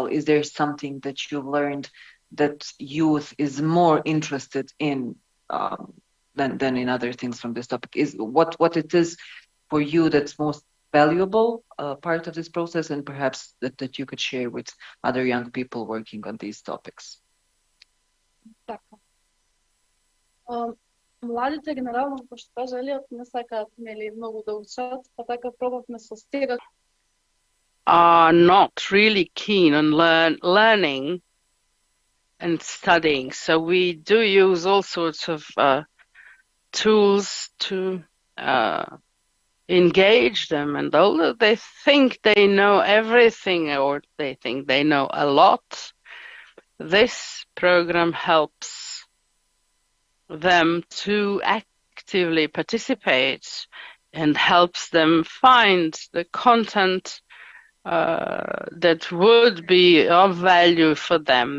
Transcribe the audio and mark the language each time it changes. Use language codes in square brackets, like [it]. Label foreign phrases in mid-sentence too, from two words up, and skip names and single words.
[en] Is there something that you've learned that youth is more interested in than in other things from this topic? Is what it is for you that's most valuable part of this process, and perhaps that you could share with other young people working on these topics? [mk] Младите генерално, како што кажа Елиот, не сакаат многу да учат, па така пробавме со стега. [en] Are not really keen on learning and studying. So we do use all sorts of tools to engage them, and although they think they know everything or they think they know a lot, this program helps them to actively participate and helps them find the content that would be of value for them.